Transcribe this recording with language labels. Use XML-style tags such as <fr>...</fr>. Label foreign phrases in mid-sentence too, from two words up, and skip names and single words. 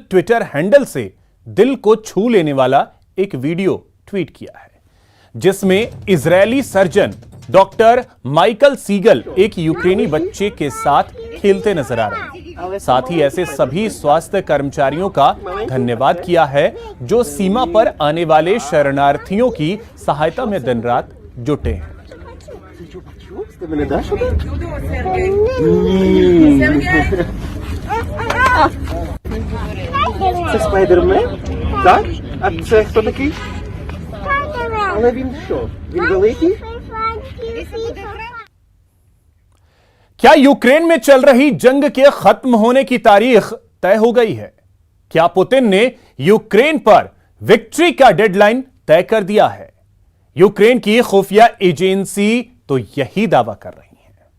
<hi>ट्विटर हैंडल से दिल को छू लेने वाला एक वीडियो ट्वीट किया है, जिसमें इजरायली सर्जन डॉक्टर माइकल सीगल एक यूक्रेनी बच्चे के साथ खेलते नजर आ रहे हैं। साथ ही ऐसे सभी स्वास्थ्य कर्मचारियों का धन्यवाद किया है जो सीमा पर आने वाले शरणार्थियों की सहायता में दिन रात जुटे हैं।</hi> <uk>Ти мене даш один? Це Спайдермен? Так? А це хто такий? Але він що? Він великий?</uk> <hi>क्या यूक्रेन में चल रही जंग के खत्म होने की तारीख तय हो गई है? क्या पुतिन ने यूक्रेन पर विक्ट्री का डेडलाइन तय कर दिया है? यूक्रेन की खुफिया एजेंसी तो यही दावा कर रही है।</hi>